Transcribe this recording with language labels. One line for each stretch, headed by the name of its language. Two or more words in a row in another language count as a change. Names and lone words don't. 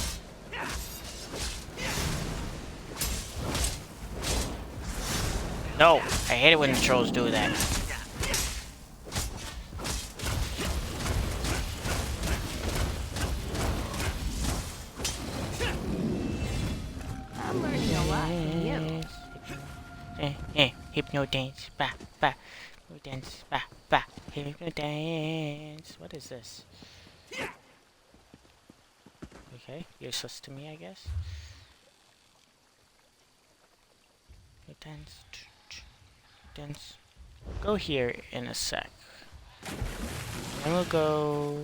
English: No, I hate it when the trolls do that. I'm learning a lot from you. Hypno dance, ba ba, hypno dance, ba ba, hypno dance. What is this? Okay, useless to me, I guess. Hypno dance, dance. Go here in a sec. Then we'll go.